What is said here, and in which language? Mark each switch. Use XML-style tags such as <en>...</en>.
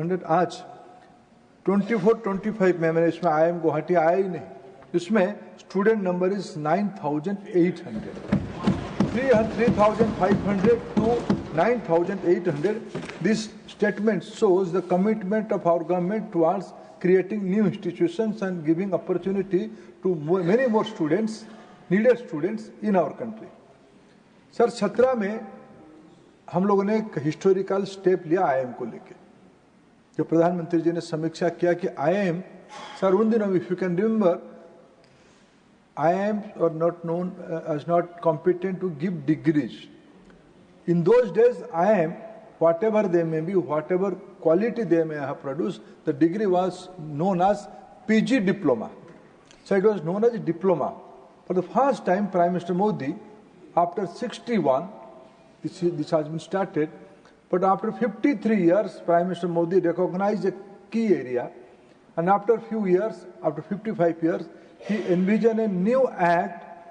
<hi>आज 24-25 में मैंने इसमें IIM गुवाहाटी आया ही नहीं, इसमें student number is 9,800।</hi> <en>3,500 to 9,800. This statement shows the commitment of our government towards creating new institutions and giving opportunity to many more students, needed students in our country.</en> <hi>Sir 17 में हम लोगों ने एक हिस्टोरिकल स्टेप लिया IIM को लेके, जो प्रधानमंत्री जी ने समीक्षा किया कि IIM, सर उन दिनों</hi> <en>If you can remember, IIM are not known as not competent to give degrees. In those days, IIM, whatever they may be, whatever quality they may have produced, the degree was known as PG diploma. So it was known as a diploma. For the first time, Prime Minister Modi, after 61, this has been started, but after 53 years, Prime Minister Modi recognized a key area, and after a few years, after 55 years, he envisioned a new act.</en>